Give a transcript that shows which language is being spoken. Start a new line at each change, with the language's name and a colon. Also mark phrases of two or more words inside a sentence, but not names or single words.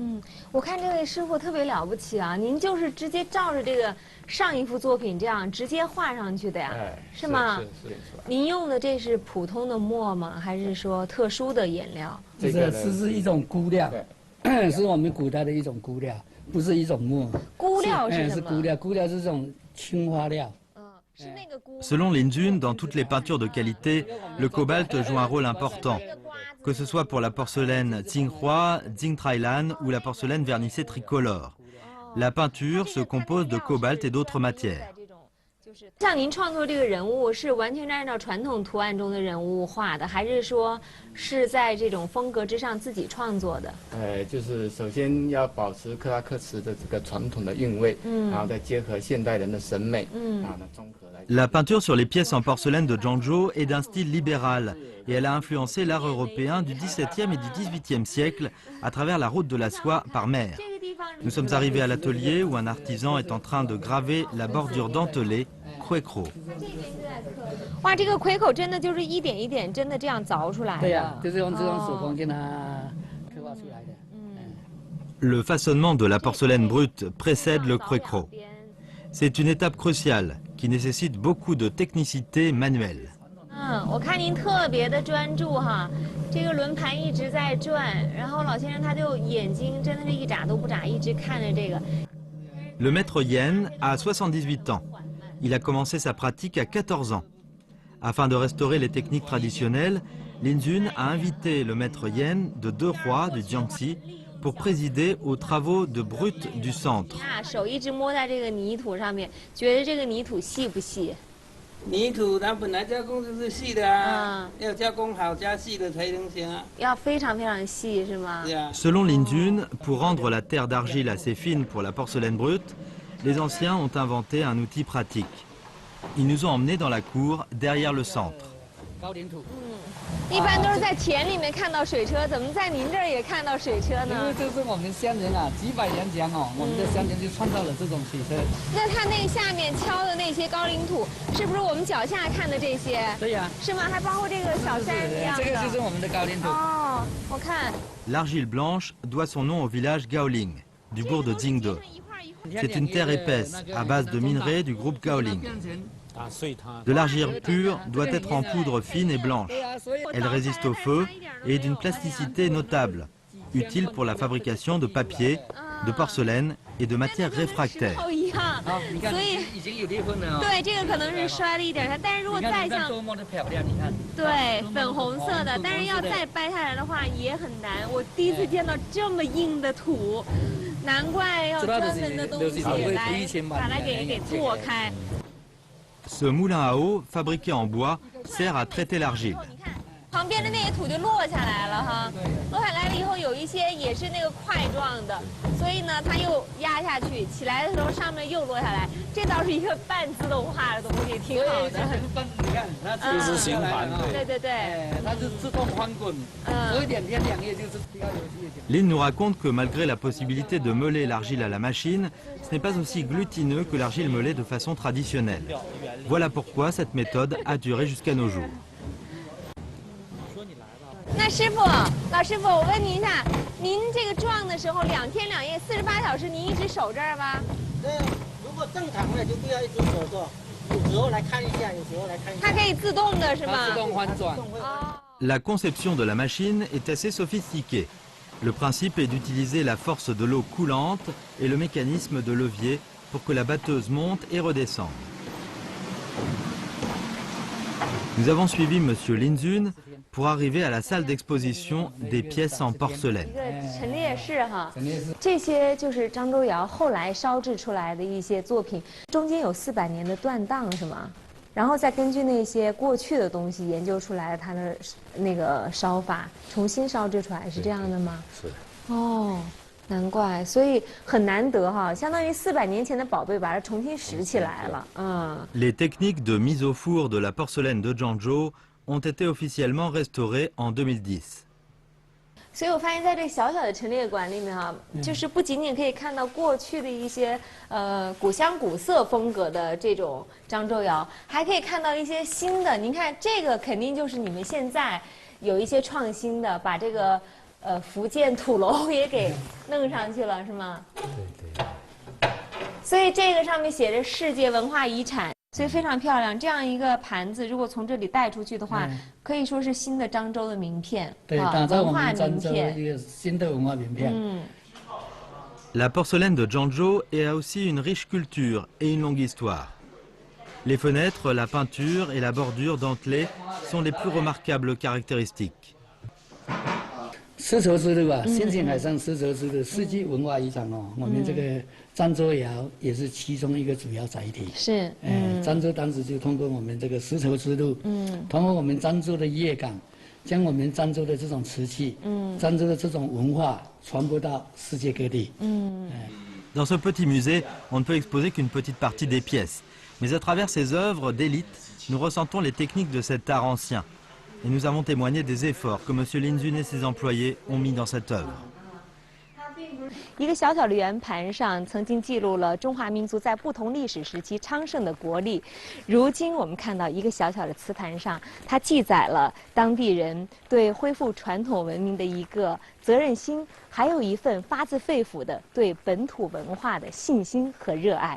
Chinese: 我看这位师傅特别了不起啊！您就是直接照着这个上一幅作品这样直接画上去的呀？是吗？是。您用的这是普通的墨吗？还是说特殊的颜料？这是一种钴料，是我们古代的一种钴料，不是一种墨。钴料是什么？是钴料，钴料是这种青花料。
French: Selon Lin Jun, dans toutes les peintures de qualité, le cobalt joue un rôle important, que ce soit pour la porcelaine Tsinghua, Tsingtrailan ou la porcelaine vernissée tricolore. La peinture se compose de cobalt et d'autres matières.
Chinese: 像您创作这个人物是完全按照传统图案中的人物画的，还是说是在这种风格之上自己创作的？就是首先要保持克拉克瓷的这个传统的韵味，然后再结合现代人的审美，然后呢综合来。
French: La peinture sur les pièces en porcelaine de Zhangzhou est d'un style libéral et elle a influencé l'art européen du XVIIe et du XVIIIe siècle à travers la route de la soie par mer. Nous sommes arrivés à l'atelier où un artisan est en train de graver la bordure dentelée Quecro.
Chinese: 哇，这个葵口真的就是一点一点真的这样凿出来的。对呀，就是用这种手工给它刻画出来的。
French: Le façonnement de la porcelaine brute précède le Quecro. C'est une étape cruciale qui nécessite beaucoup de technicité manuelle.
Chinese: 我看您特别的专注哈，这个轮盘一直在转，然后老先生他就眼睛真的是一眨都不眨，一直看着这个。
French: Le maître Yen a 78 ans. Il a commencé sa pratique à 14 ans. Afin de restaurer les techniques traditionnelles, Lin Jun a invité le maître Yen de Deux Rois du Jiangxi pour présider aux travaux de brut du centre.
Chinese: 手一直摸在这个泥土上面，觉得这个泥土细不细？泥土它本来加工就是细的啊，要加工好加细的才能行啊。要非常非常细是吗？
French: Selon Lin Jun, pour rendre la terre d'argile assez fine pour la porcelaine brute, les anciens ont inventé un outil pratique. Ils nous ont emmenés dans la cour, derrière le centre.
Chinese: 一般都是在田里面看到水车，怎么在您这儿也看到水车呢？因为这是我们乡人啊，几百年前哦，我们的乡人就创造了这种水车。那它那下面敲的那些高岭土，是不是我们脚下看的这些？对呀。是吗？还包括这个小山一样的。这个就是我们的高岭土。哦，我看。
French: L'argile blanche doit son nom au village Gaoling, du bourg de Jingde. C'est une terre épaisse, à base de minerais du groupe Gaoling. De l'argile pure doit être en poudre fine et blanche. Elle résiste au feu et est d'une plasticité notable, utile pour la fabrication de papier, de porcelaine et de matières réfractaires.
Chinese: 所以对这个可能是摔了一点，但是如果再像对粉红色的，但是要再掰下来的话也很难。我第一次见到这么硬的土，难怪要专门的东西来把它给做开。
French: Ce moulin à eau, fabriqué en bois, sert à traiter l'argile.
Chinese: 旁边的那些土就落下来了哈，落下来了以后有一些也是那个块状的，所以呢它又压下去，起来的时候上面又落下来，这倒是一个半自动化的东西，挺好的。你看，它这是循环的。对对对，它是自动翻滚，所以2天2夜就是提高游戏。
French: Lin nous raconte que malgré la possibilité de meuler l'argile à la machine, ce n'est pas aussi glutineux que l'argile meulée de façon traditionnelle. Voilà pourquoi cette méthode a duré jusqu'à nos jours.
Chinese: 那师傅，老师傅，我问您一下，您这个撞的时候2天2夜48小时，您一直守这儿吗？对，如果正常的就不要一直守着，有时候来看一下，有时候来看一下。它可以自动的是吗？自动翻转。
French: La conception de la machine est assez sophistiquée. Le principe est d'utiliser la force de l'eau coulante et le mécanisme de levier pour que la batteuse monte et redescende. Nous avons suivi Monsieur Lin Jun pour arriver à la salle d'exposition des pièces en porcelaine.
Chinese: 陈列室哈，这些就是漳州窑后来烧制出来的一些作品，中间有400年的断档是吗？然后再根据那些过去的东西研究出来它的那个烧法，重新烧制出来，是这样的吗？是。哦，难怪，所以很难得哈，相当于400年前的宝贝把它重新拾起来了。
French: Les techniques de mise au four de la porcelaine de Zhangzhou ont été officiellement restaurées en 2010.
Chinese: 所以我发现，在这个小小的陈列馆里面啊，就是不仅仅可以看到过去的一些古香古色风格的这种漳州窑，还可以看到一些新的。您看，这个肯定就是你们现在有一些创新的，把这个福建土楼也给弄上去了，是吗？对。所以这个上面写着世界文化遗产。所以非常漂亮，这样一个盘子，如果从这里带出去的话，可以说是新的漳州的名片，对，打造我们漳州一个新的文化名片。
French: La porcelaine de Zhangzhou a aussi une riche culture et une longue histoire. Les fenêtres, la peinture et la bordure dentelée sont les plus remarquables caractéristiques.
Chinese: 丝绸之路啊，新兴海上丝绸之路世界文化遗产哦，我们这个漳州窑也是其中一个主要载体。是，漳州当时就通过我们这个丝绸之路，通过我们漳州的粤港，将我们漳州的这种瓷器，漳州的这种文化传播到世界各地。
French: Dans ce petit musée, on ne peut exposer qu'une petite partie des pièces, mais à travers ces œuvres d'élite, nous ressentons les techniques de cet art ancien. Et nous avons témoigné des efforts que M. Lin Jun et ses employés ont mis dans cette œuvre.
Chinese: 一个小小的圆盘上，曾经记录了中华民族在不同历史时期昌盛的国力。如今我们看到一个小小的瓷盘上，它记载了当地人对恢复传统文明的一个责任心，还有一份发自肺腑的对本土文化的信心和热爱。